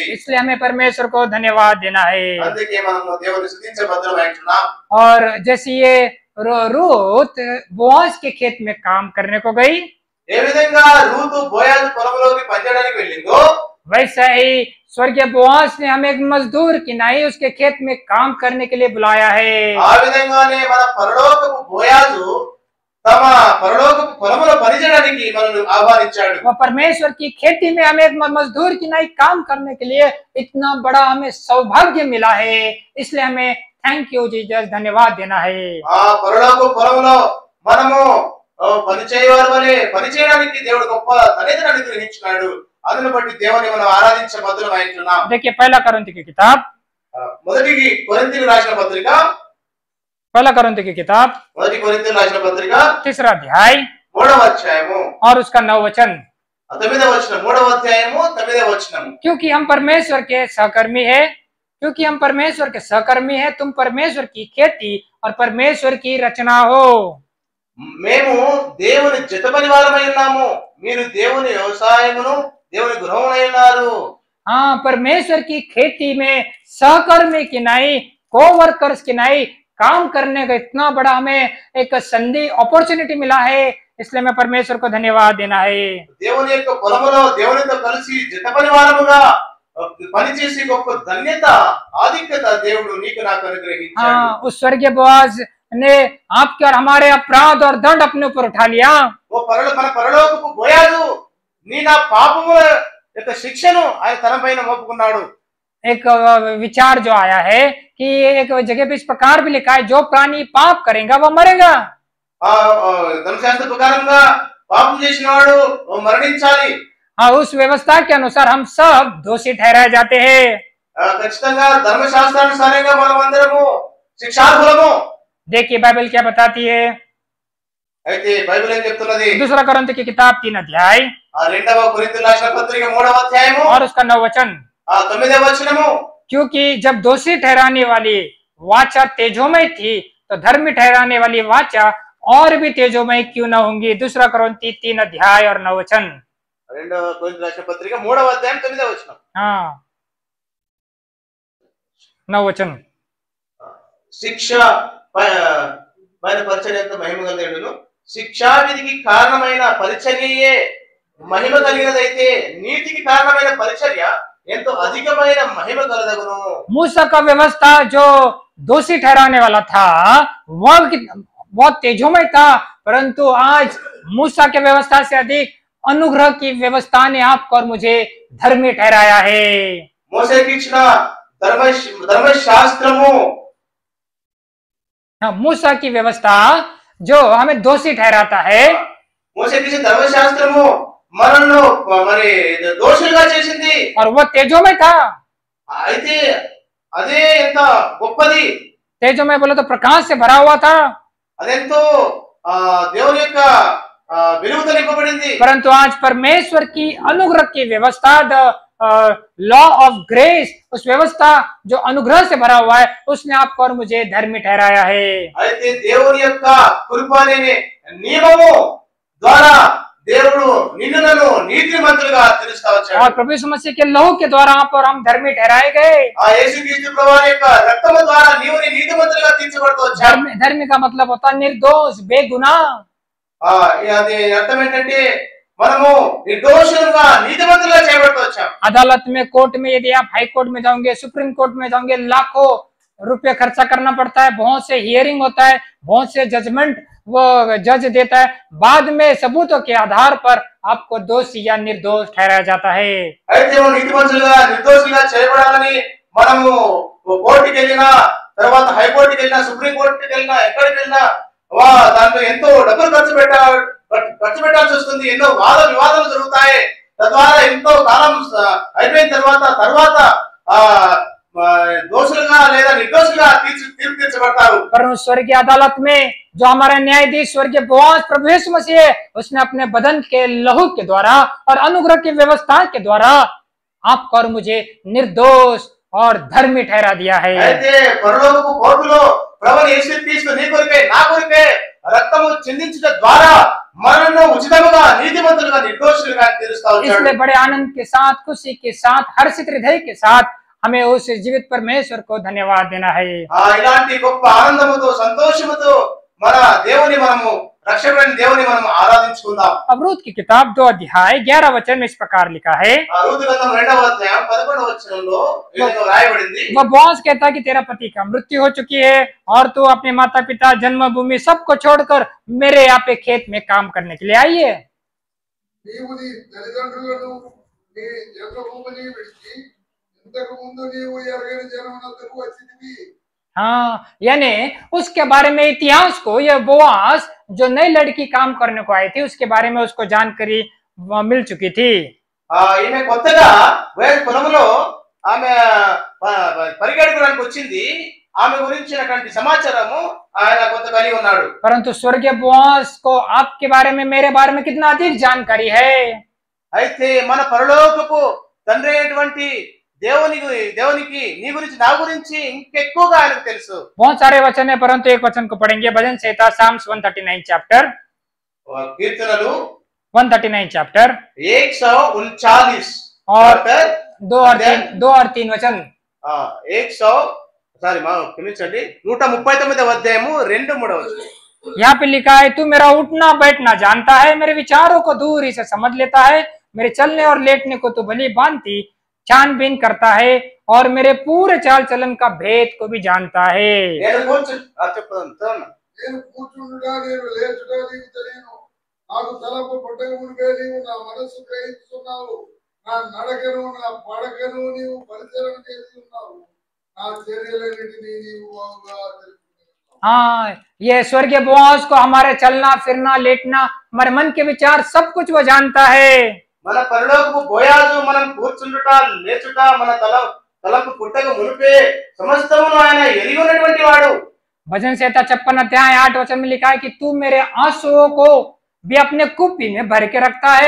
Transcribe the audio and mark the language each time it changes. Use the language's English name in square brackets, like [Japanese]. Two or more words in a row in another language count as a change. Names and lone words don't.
[Hindi] इसलिए हमें परमेश्वर को धन्यवाद देना है। [Telugu] అందుకే మనము దేవుని స్తుతించబద్దులమైంటున్నాం। [Hindi] और जैसे ये रूत बोआज के खेत में काम करने को गई, [Telugu] ఏ విధంగా రూతు బోయాజు పొలంలోకి పనిచేయడానికి వెళ్ళిందో [Hindi] वैसा ही स्वर्गीय बोआज ने हमें एक मजदूर की नहीं उसके खेत में काम करने के लिए बुलाया है। [Telugu] ఆ విధంగానే మన పరలోకపు బోయాజు తమ పరలోకపు పొలంలో పనిచేయడానికి మనల్ని ఆహ్వానించాడు। [Hindi] वो परमेश्वर की खेती में हमें एक मजदूर की नहीं काम करने के लिए इतना बड़ा हमें सौभाग्य मिला है, इसलिए हमें [English] thank you Jesus [Hindi] धन्यवाद देना है। [Telugu] ఆ పరలోకపు పొలంలో మనము పనిచేయవారి వలె పనిచేయడానికి దేవుడు గొప్ప ధన్యతను అనుగ్రహించినాడు। అందును బట్టి దేవుని మనం ఆరాధించబద్దులమైంటున్నాం। [Hindi] देखिए पहला कोरिन्थी की किताब, [Telugu] మొదటి కొరింథీయులకు రాసిన పత్రిక, [Hindi] पहला कोरिन्थी की किताब [Telugu] మొదటి కొరింథీయులకు రాసిన పత్రిక [Hindi] 3 अध्याय [Telugu] 3వ అధ్యాయము [Hindi] और उसका 9 वचन। [Telugu] 9వ వచనం, 3వ అధ్యాయము 9వ వచనం। [Hindi] क्योंकि हम परमेश्वर के सहकर्मी है, क्योंकि हम परमेश्वर के सहकर्मी है, तुम परमेश्वर की खेती और परमेश्वर की रचना हो। [Telugu] మేము దేవుని జతపని వారమై ఉన్నాము, మీరు దేవుని వ్యవసాయమును దేవుని గృహమునై ఉన్నారు. [Hindi] हाँ, परमेश्वर की खेती में सहकर्मी की नहीं, कोवर्कर्स की नहीं, काम करने का इतना बड़ा हमें एक संधि अपॉर्चुनिटी मिला है, इसलिए मैं परमेश्वर को धन्यवाद देना है। [Telugu] దేవుని యొక్క పొలములో దేవునితో కలిసి జత పరివారముగా పనిచేసే గొప్ప ధన్యత ఆధిక్యత దేవుడు నీకు నాకు అనుగ్రహించాడు. [Hindi] हाँ, उस स्वर्गीय बोआज ने आपके और हमारे अपराध और दंड अपने ऊपर उठा लिया। [Telugu] మన పరలోకపు బోయాజు నీ నా పాపముల యొక్క శిక్షను ఆయన తన పైన మోపుకున్నాడు. [Hindi] एक विचार जो आया है कि एक जगह पे इस प्रकार भी लिखा है, जो प्राणी पाप करेगा वो मरेगा। [Telugu] ధర్మశాస్త్ర ప్రకారంగా పాపం చేసిన వాడు మరణించాలి. [Hindi] हाँ, उस व्यवस्था के अनुसार हम सब दोषी ठहराए जाते हैं। [Telugu] ఖచ్చితంగా ధర్మశాస్త్రానుసారంగా మనం అందరము శిక్షార్హులము. [Hindi] देखिए बाइबल क्या बताती है। [Telugu] అయితే బైబిల్ ఏం చెప్తున్నది? [Hindi] दूसरा कोरिन्थ की किताब 3 अध्याय [Telugu] 2వ కొరింథీయులకు రాసిన పత్రిక 3వ అధ్యాయము [Hindi] और उसका 9 वचन। [Telugu] 9వ వచనము, [Hindi] क्योंकि जब दोषी ठहराने वाली वाचा तेजोमय थी, तो धर्मी ठहराने वाली वाचा और भी तेजोमय क्यों न होंगी। दूसरा कोरिन्थी 3 अध्याय और 9 वचन। [Telugu] 2వ కొరింథీయులకు రాసిన పత్రిక 3వ అధ్యాయం 9వ వచనం. [Hindi] हाँ, 9 वचन। [Telugu] శిక్ష పైన పరిచర్య ఎంత మహిమ కలిగినను, శిక్షా విధికి కారణమైన పరిచర్యయే మహిమ కలిగినదైతే నీతికి కారణమైన పరిచర్య ఎంతో అధికమైన మహిమ కలదగును. [Hindi] मूसा का व्यवस्था जो दोषी ठहराने वाला था वह बहुत तेजोमय था, परंतु आज मूसा के व्यवस्था से अधिक अनुग्रह की व्यवस्था ने आपको और मुझे धर्मी ठहराया है। [Telugu] మోసేకి ఇచ్చిన ధర్మశాస్త్రము, [Hindi] हाँ, मूसा की व्यवस्था जो हमें दोषी ठहराता है, [Telugu] మోసేకి ఇచ్చిన ధర్మశాస్త్రము మనల్ని మరి దోషులుగా చేసింది. [Hindi] और वह तेजोमय था। [Telugu] అయితే అదే ఎంత గొప్పది, [Hindi] तेजोमय बोले तो प्रकाश से भरा हुआ था, [Telugu] అదెంతో దేవుని యొక్క వెలుగుతో నింపబడింది. [Hindi] परंतु आज परमेश्वर की अनुग्रह की व्यवस्था, [English] the law of grace, [Hindi] उस व्यवस्था जो अनुग्रह से भरा हुआ है, उसने आपको और मुझे धर्मी ठहराया है। [Telugu] అయితే దేవుని యొక్క కృప అనే నియమము ద్వారా దేవుడు నిన్ను నన్ను నీతిమంతులుగా తీరుస్తా వచ్చాడు. [Hindi] और प्रभु यीशु मसीह के लहू के द्वारा आप और हम धर्मी ठहराए गए। [Telugu] ఆ యేసుక్రీస్తు ప్రభువారి యొక్క రక్తము ద్వారా నీవు నీతిమంతులుగా తీర్చబడుతూ వచ్చావు. [Hindi] धर्मी का मतलब होता है निर्दोष, बेगुनाह। [Telugu] అది అర్థం ఏంటంటే మనము నిర్దోషులుగా నీతిమంతులుగా చేయబడుతూ వచ్చాం. [Hindi] अदालत में, कोर्ट में, यदि आप हाई कोर्ट में जाओगे, सुप्रीम कोर्ट में जाओगे, लाखों रुपए खर्चा करना पड़ता है, बहुत से हियरिंग होता है, बहुत से जजमेंट वो जज देता है, बाद में सबूतों के आधार पर आपको दोषी या निर्दोष ठहराया जाता है। [Telugu] అయితే మనం నీతిమంతులుగా నిర్దోషులుగా చేయబడాలని మనము కోర్టుకి వెళ్ళినా, తర్వాత హైకోర్టుకి వెళ్ళినా, సుప్రీం కోర్టుకి వెళ్ళినా, ఎక్కడికి వెళ్ళినా దాంట్లో ఎంతో డబ్బులు ఖర్చు పెట్టాల్సి వస్తుంది. ఎన్నో వాద వివాదాలు జరుగుతాయి. తద్వారా ఎంతో కాలం అయిపోయిన తర్వాత दोषुलगा లేదా నిర్దోషులుగా తీర్పు తీర్చబడతారు। [Hindi] पर उस स्वर्गीय अदालत में जो हमारा न्यायाधीश स्वर्गीय बोआज प्रभु यीशु मसीह है, उसने अपने बदन के लहू के द्वारा और अनुग्रह की व्यवस्था के द्वारा आपको और मुझे निर्दोष और धर्मी ठहरा दिया है। [Telugu] అయితే పరలోకపు కోర్టులో ప్రభువు యేసుక్రీస్తు నీ కొరకే నా కొరకే రక్తము చిందించడం ద్వారా మనల్ని ఉచితముగా నీతిమంతులుగా నిర్దోషులుగా తీరుస్తా వచ్చాడు। [Hindi] इसलिए बड़े आनंद के साथ, खुशी के साथ, हर्षित हृदय के साथ हमें उस जीवित परमेश्वर को धन्यवाद देना है। [Telugu] ఇలాంటి గొప్ప ఆనందముతో సంతోషముతో మన దేవుని మనము రక్షకుడైన దేవుని మనము ఆరాధించుకుందాం। [Hindi] अब रूत की किताब 2 अध्याय 11 वचन में इस प्रकार लिखा है। [Telugu] रूत ग्रंथम 2వ అధ్యాయం 11వ వచనంలో ఈ విధంగా రాయబడింది। [Hindi] वह बोआज कहता कि तेरा पति का मृत्यु हो चुकी है और तू अपने माता पिता, जन्मभूमि सबको छोड़कर मेरे यहाँ पे खेत में काम करने के लिए आई है। [Telugu] నీవు నీ తల్లిదండ్రులను నీ జన్మభూమిని విడిచి ఇంతకు ముందు నీవు ఎరగని జనమునకు వచ్చితివి। [Hindi] हाँ, यानी उसके बारे में इतिहास को यह बोआज जो नई लड़की काम करने को आई थी उसके बारे में उसको जानकारी मिल चुकी थी। [Telugu] ఈమె కొత్తగా వేరే పొలంలో ఆమె పరిగెడుకోవడానికి వచ్చింది। ఆమె గురించినటువంటి సమాచారము ఆయన కొంత కలిగి ఉన్నాడు। [Hindi] परंतु स्वर्गीय बोआज को आपके बारे में, मेरे बारे में कितना अधिक जानकारी है। [Telugu] అయితే మన పరలోకపు తండ్రి అయినటువంటి దేవునికి నీ గురించి నా గురించి ఇంకెక్కువగా ఆయనకు తెలుసు। [Hindi] बहुत सारे वचन है, परंतु एक वचन को पढ़ेंगे। भजन संहिता Psalms 139 चैप्टर [Telugu] కీర్తనలు [Hindi] 139 चैप्टर 139 और chapter, 2 और 3 वचन। [Telugu] 100 సారీ మా క్షమించండి 139వ అధ్యాయము 2-3 వచనం। [Hindi] यहाँ पे लिखा है, तू मेरा उठना बैठना जानता है, मेरे विचारों को दूर ही से समझ लेता है, मेरे चलने और लेटने को तू भली भांति छानबीन करता है और मेरे पूरे चाल चलन का भेद को भी जानता है। [Telugu] నేను చెప్పండి నేను కూర్చుండుగా నేను లేచుగా నీకు తెలియను, నాకు తలపు పుట్టక మునిపే నీవు నా మనస్సు గ్రహిస్తున్నావు, నా నడకను నా పడకను నీవు పరిచయం చేసి ఉన్నావు, నా చర్యలన్నిటినీ నీవు బాగుగా తెలుసుకున్నావు। [Hindi] हाँ, ये स्वर्गीय बोआज को हमारे चलना फिरना लेटना हमारे मन के विचार सब कुछ वो जानता है। [Telugu] మన పరలోకపు బోయాజు మనం కూర్చుండుట లేచుట మన తలంపు పుట్టక మునిపే సమస్తమును ఆయన ఎరిగి ఉన్నటువంటి వాడు। [Hindi] भजन संहिता 56 अध्याय 8 वचन में लिखा है कि तू मेरे आंसुओं को भी अपने कुप्पी में भर के रखता है।